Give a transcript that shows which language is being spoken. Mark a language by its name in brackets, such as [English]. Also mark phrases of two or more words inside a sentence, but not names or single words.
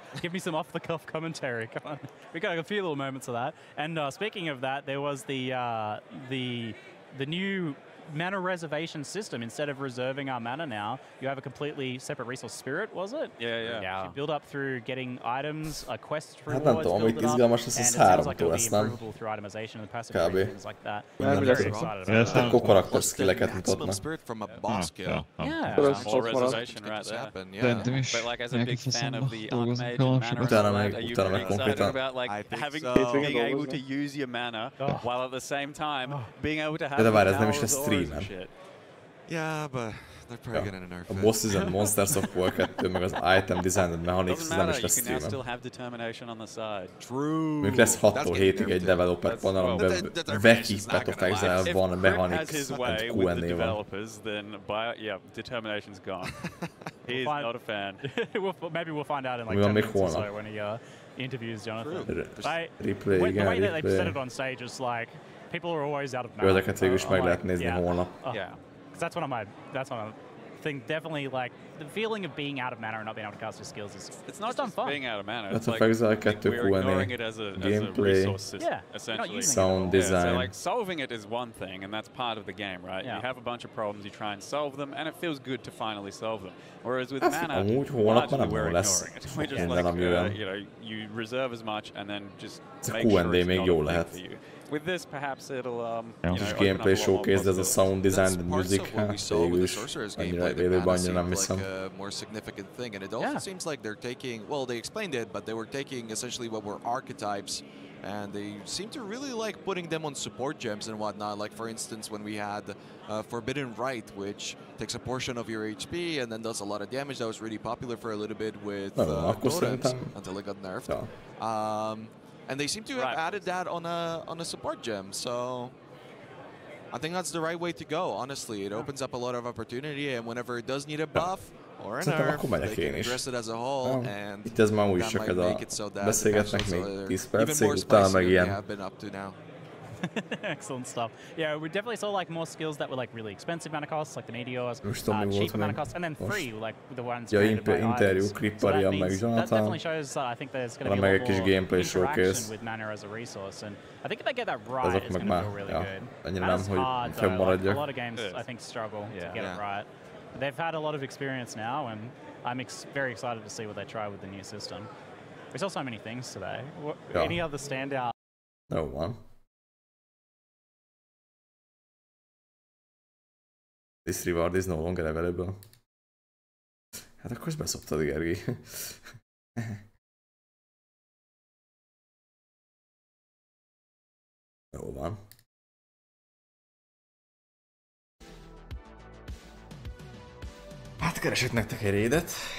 [English] Give me some off-the-cuff commentary. Come on. We got a few little moments of that. And speaking of that, there was the new mana reservation system. Instead of reserving our mana now, you have a completely separate resource. Spirit, was it? Yeah. You build up through getting items, quest [Hungarian] Hát nem tudom, amit izgalmas lesz, az 3-tól lesz, nem? Kb. Akkor karakter skilleket mutatnak. [English] Spirit from a boss kill. More reservation right there. But like as a big fan of the Archmage and mana, are you very excited about like being able to use your mana while at the same time being able to have [Hungarian] De várj, ez nem is lesz streamen. [English] Yeah, but they're probably gonna nerf [Hungarian] it. A Bosses and Monsters of War 2, meg az Item Design Mechanics, nem is lesz streamen. Még lesz 6-tól 7-ig egy [English] developer panel, [Hungarian] amiben Veki Path of Exile van, [English] Mechanics and Q&A [Hungarian] van. [English] Yeah, determination's gone. He's not a fan. Maybe we'll find out in like 10 minutes or so when he interviews Jonathan. Replay, the way that they said it on stage is like, people are always out of mana. [Hungarian] Ezeket végül is meg lehet nézni holnap. [English] Yeah, because that's one of my thing. Definitely, like the feeling of being out of mana and not being able to cast your skills is it's not just being out of mana. It's like Exile 2 Q&A, gameplay, essentially. Sound design. So like solving it is one thing, and that's part of the game, right? You have a bunch of problems, you try and solve them, and it feels good to finally solve them. Whereas with mana, largely we're ignoring it. We just like you know, you reserve as much and then just make sure it's not a thing for you. With this, perhaps it'll gameplay showcase, there's a sound design, the music, [Hungarian] végül is annyira élőben annyira nem hiszem. [English] More significant thing, and it also seems like they're taking, well, they explained it, but they were taking essentially what were archetypes, and they seem to really like putting them on support gems and whatnot. Like for instance, when we had Forbidden Rite, which takes a portion of your HP and then does a lot of damage. That was really popular for a little bit with Totems until it got nerfed. And they seem to have added that on a support gem, so I think that's the right way to go, honestly. It opens up a lot of opportunity, and whenever it does need a buff or a nerf, they can address it as a whole, and [Hungarian] itt ez már úgy csak ez a beszélgetnek még 10 percig, utána meg ilyen. [English] Excellent stuff. Yeah, we definitely saw like more skills that were like really expensive mana costs, like the meteors, cheap mana costs, and then free, like the ones created by [Hungarian] interjú Kripparia meg [English] that Jonathan. definitely shows that I think there's going to be a lot more interaction with mana as a resource, and I think if they get that right, it's going to feel really good. Mana's hard though, like, a lot of games I think struggle to get it right. They've had a lot of experience now, and I'm very excited to see what they try with the new system. We saw so many things today. Any other standout? No one. This reward is no longer available. [Hungarian] Hát akkor ezt beszoptad, Gergi. Jó van. Hát keresek nektek egy raidet.